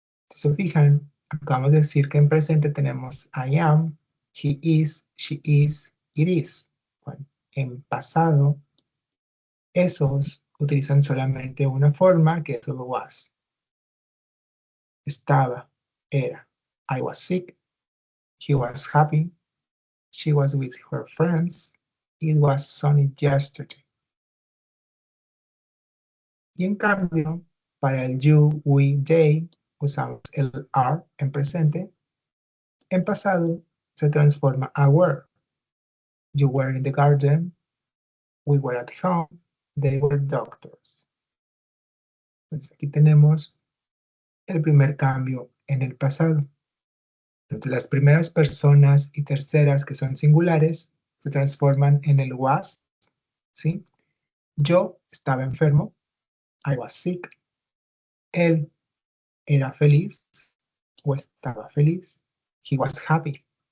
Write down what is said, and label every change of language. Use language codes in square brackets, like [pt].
[es] Si se fijan, acabamos de decir que en presente tenemos [en] I am, he is, she is, it is. [es] Bueno, en pasado, esos utilizan solamente una forma que es el was. Estaba, era. [en] I was sick, he was happy, she was with her friends, it was sunny yesterday. [es] Y en cambio, para el you, we, they, usamos el are en presente. En pasado se transforma a [en] were. You were in the garden, we were at home, they were doctors. [es] Entonces aquí tenemos el primer cambio en el pasado. Entonces las primeras personas y terceras que son singulares se transforman en el was, ¿sí? Yo estaba enfermo, [en] I was sick. [es] Él era feliz o estaba feliz, [en] he was happy.